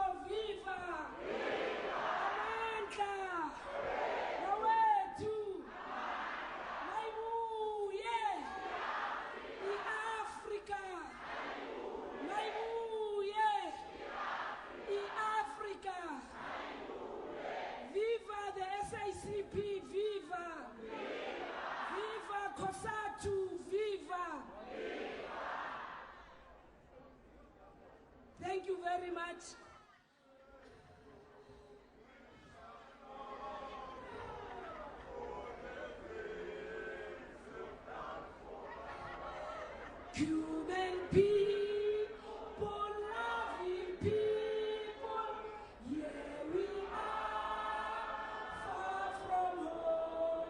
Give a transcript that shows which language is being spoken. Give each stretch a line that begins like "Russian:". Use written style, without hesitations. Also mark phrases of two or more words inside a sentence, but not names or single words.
Zulu: Viva! Amandla! Nawethu! Mayibuye! I-Africa! Mayibuye! I-Africa!
English: Viva the SACP! Viva! Viva COSATU! Viva! Thank you very much. Cuban people, loving people, yeah we are far from home.